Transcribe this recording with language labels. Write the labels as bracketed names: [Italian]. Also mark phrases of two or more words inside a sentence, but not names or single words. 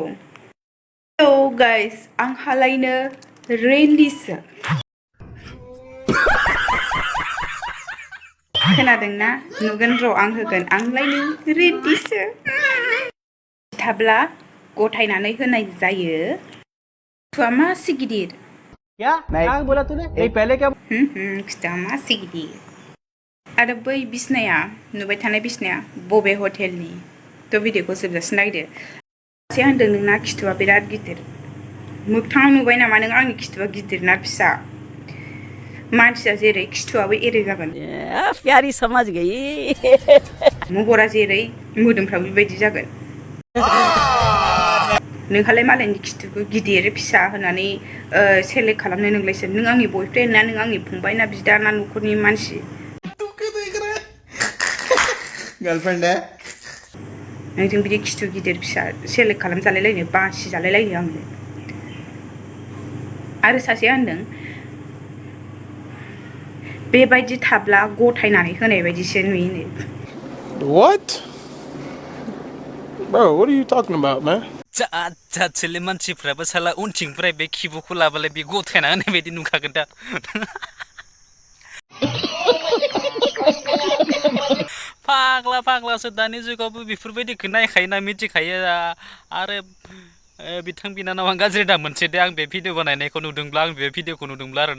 [English] Hello guys, [Bodo] आंहालायनो रेन्डिसो खोनादोंना? नुगोन र' आं होगोन आंलायनो रेन्डिसो। थाब्ला गथायनानै होनाय जायो। खिथुआ मासे गिदिर। [Hindi] क्या बोला तूने? नहीं पहले क्या? खिथुआ मासे गिदिर। [Bodo] आरो बै बिसनाया नुबाय थानाय बिसनाया बबे हटेलनि? थ' भिडिअखौ जोबजासिम नायदो। से होनदों नोंना खिथुआ बिराद गिदिर। मोगथाङाव नुबाय नामा नों आंनि खिथुआ गिदिर ना फिसा? मानसिया जेरै खिथुआबो एरै जागोन। [Hindi] प्यारी समझ गई। [Bodo] महरा जेरै मोदोमफ्राबो बेबायदि जागोन। नोंहालाय मालायनि खिथुखौ गिदिर फिसा होननानै सेलेक्ट खालामनो नोंलायसो नों आंनि बयफ्रेन्ड ना नों आंनि फंबाय ना बिदा ना न'खरनि मानसि? [Hindi] गर्लफ्रेंड है [Bodo] नोंजों बिदि खिथु गिदिर फिसा सेलेक्ट खालामजालायलायनो बासि जालायलायो आङो। आरो सासेया होनदों बेबायदि थाब्ला गथायनानै होनाय बायदिसो नुयोनो। [English] What? Bro, what are you talking about, man? [Bodo] जाथोले मानसिफ्राबो साला उनथिंनिफ्राय बे खिबुखौ लाबालाय बे गथायना होनाय बायदि नुखागोन दा। फाग्लासो दानि जुगावबो बेफोरबायदिखौ नायखायोना मिथिखायो आरो बिथां बिनानावा गाज्रि दा मोनसे दे आं बे भिडिअ बानायनायखौ नुदोंब्ला आं बे भिडिअखौ नुदोंब्ला आरोना।